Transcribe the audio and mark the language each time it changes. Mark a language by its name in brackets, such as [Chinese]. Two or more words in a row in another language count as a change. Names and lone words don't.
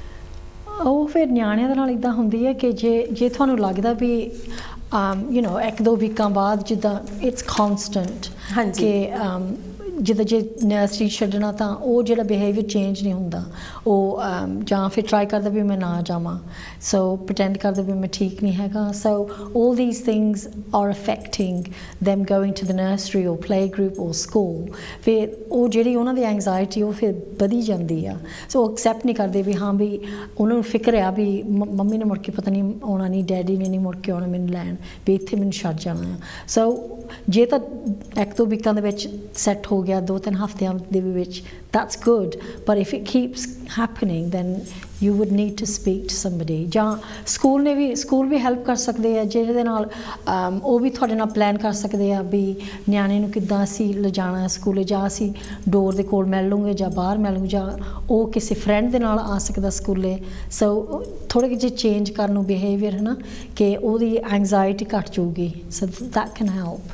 [Punjabi] ਉਹ ਫਿਰ ਨਿਆਣਿਆਂ ਦੇ ਨਾਲ ਇੱਦਾਂ ਹੁੰਦੀ ਹੈ ਕਿ ਜੇ ਤੁਹਾਨੂੰ ਲੱਗਦਾ ਵੀ [English] you know [Punjabi] 1-2 ਵੀਕਾਂ ਬਾਅਦ ਜਿੱਦਾਂ [English] it's constant [Punjabi] ਕਿ ਜਿੱਦਾਂ ਜੇ ਨਰਸਰੀ ਛੱਡਣਾ ਤਾਂ ਉਹ ਜਿਹੜਾ [English] behaviour change [Punjabi] ਨਹੀਂ ਹੁੰਦਾ ਉਹ ਜਾਂ ਫਿਰ ਟਰਾਈ ਕਰਦਾ ਵੀ ਮੈਂ ਨਾ ਜਾਵਾਂ। ਸੋ ਪ੍ਰਟੈਂਡ ਕਰਦਾ ਵੀ ਮੈਂ ਠੀਕ ਨਹੀਂ ਹੈਗਾ। [English] ਸੋ all these things are affecting them going to the nursery or play group or school। [Punjabi] ਫਿਰ ਉਹ ਜਿਹੜੀ ਉਹਨਾਂ ਦੀ ਐਂਗਜ਼ਾਇਟੀ ਉਹ ਫਿਰ ਵਧੀ ਜਾਂਦੀ ਆ। ਸੋ ਐਕਸੈਪਟ ਨਹੀਂ ਕਰਦੇ ਵੀ ਹਾਂ ਵੀ ਉਹਨਾਂ ਨੂੰ ਫਿਕਰ ਆ ਵੀ ਮੰਮੀ ਨੇ ਮੁੜ ਕੇ ਪਤਾ ਨਹੀਂ ਆਉਣਾ ਨਹੀਂ, ਡੈਡੀ ਨੇ ਨਹੀਂ ਮੁੜ ਕੇ ਆਉਣਾ ਮੈਨੂੰ ਲੈਣ ਵੀ ਇੱਥੇ ਮੈਨੂੰ ਛੱਡ ਜਾਣਾ ਆ। ਸੋ ਜੇ ਤਾਂ 1-2 ਵੀਕਾਂ ਦੇ ਵਿੱਚ ਸੈੱਟ ਹੋ ਗਿਆ 2-3 ਹਫ਼ਤਿਆਂ ਦੇ ਵਿੱਚ [English] that's good but if it keeps happening then you would need to speak to somebody ਜਾਂ [Punjabi] ਸਕੂਲ ਵੀ ਹੈਲਪ ਕਰ ਸਕਦੇ ਆ ਜਿਹਦੇ ਨਾਲ ਉਹ ਵੀ ਤੁਹਾਡੇ ਨਾਲ ਪਲਾਨ ਕਰ ਸਕਦੇ ਆ ਵੀ ਨਿਆਣੇ ਨੂੰ ਕਿੱਦਾਂ ਅਸੀਂ ਲਿਜਾਣਾ ਸਕੂਲੇ ਜਾਂ ਅਸੀਂ ਡੋਰ ਦੇ ਕੋਲ ਮਿਲ ਲੂੰਗੇ ਜਾਂ ਬਾਹਰ ਮਿਲ ਲੂੰਗੇ ਜਾਂ ਉਹ ਕਿਸੇ ਫਰੈਂਡ ਦੇ ਨਾਲ ਆ ਸਕਦਾ ਸਕੂਲੇ ਸੋ ਥੋੜ੍ਹੇ ਜਿਹੇ ਚੇਂਜ ਕਰਨ ਨੂੰ ਬਿਹੇਵੀਅਰ ਹੈ ਨਾ ਕਿ ਉਹਦੀ ਐਂਗਜ਼ਾਇਟੀ ਘੱਟ ਜਾਊਗੀ [English] so that can help